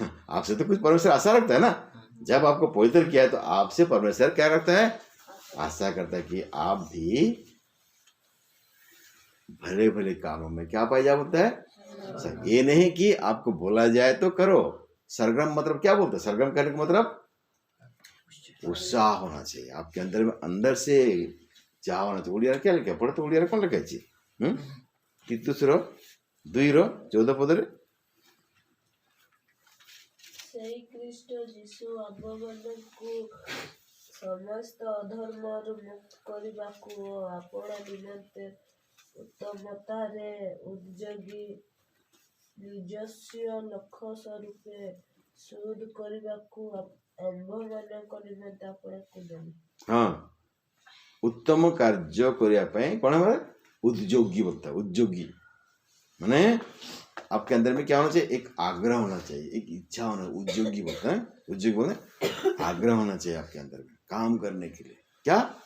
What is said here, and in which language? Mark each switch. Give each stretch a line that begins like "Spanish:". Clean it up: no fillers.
Hindi: आपसे तो कुछ परमेश्वर आशा रखता है ना, जब आपको पवित्र किया है तो आपसे परमेश्वर क्या रखता है, आशा करता है कि आप भी भले भले कामों में क्या पाया जा बोलता है, ये नहीं कि आपको बोला जाए तो करो। सरगर्म मतलब क्या बोलते हैं, सरगर्म करने का मतलब उत्साह होना चाहिए आपके अंदर में, अंदर से जा होना चाहिए। ओडिया क्या लिखा पढ़ो तो, ओडिया कौन लिखा तीतुस 2:14 पदरे,
Odia: ସେହି ଖ୍ରୀଷ୍ଟ ଯୀଶୁ ଆମ୍ଭମାନଙ୍କୁ ସମସ୍ତ ଅଧର୍ମରୁ ମୁକ୍ତ କରିବାକୁ ଓ ଆପଣା ନିମନ୍ତେ ଉତ୍ତମତାରେ ଉଦ୍ଯୋଗୀ ନିଜସ୍ୱ ଲକ୍ଷ୍ୟ ସ୍ୱରୂପେ ଶୁଦ୍ଧ କରିବାକୁ ଆମ୍ଭମାନଙ୍କ ନିମନ୍ତେ ଆପଣଙ୍କୁ ଦେଲେ।
Hindi: हाँ, उत्तम कार्य करने कौन है, उद्योगी बोलता है, उद्योगी माने आपके अंदर में क्या होना चाहिए? एक आग्रह होना चाहिए, एक इच्छा होना, उद्योगी बोलते हैं, उद्योगी बोलते हैं, आग्रह होना चाहिए आपके अंदर में काम करने के लिए। क्या?